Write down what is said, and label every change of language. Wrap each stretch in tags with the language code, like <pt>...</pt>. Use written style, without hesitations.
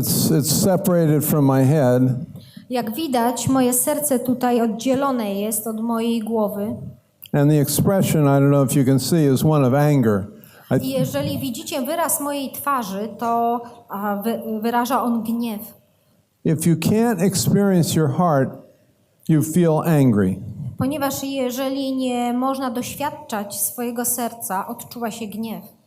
<en>It's separated from my head.</en> <pl>Jak widać, moje serce tutaj oddzielone jest od mojej głowy.</pl> <en>And the expression, I don't know if you can see, is one of anger.</en> <pl>I jeżeli widzicie wyraz mojej twarzy, to wyraża on gniew.</pl> <en>If you can't experience your heart, you feel angry.</en> <pl>Ponieważ jeżeli nie można doświadczać swojego serca, odczuwa się gniew.</pl>